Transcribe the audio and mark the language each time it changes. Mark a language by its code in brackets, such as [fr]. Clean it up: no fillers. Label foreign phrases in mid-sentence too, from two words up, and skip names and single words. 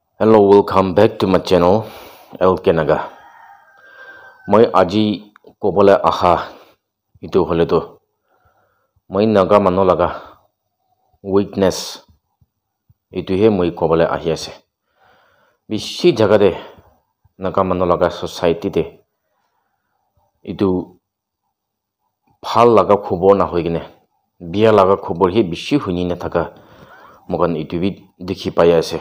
[en] Hello, welcome back to my channel, LK Naga. [nag] Moi aji kobole aha itu hole to. Moi naga mano laga weakness itu he moi kobole ahi ase. Bishi jaga de naga mano laga society de itu phal laga khobor na hoigine biya laga khobor he bishi huni na thaka mogan itu bi dikhi pai ase.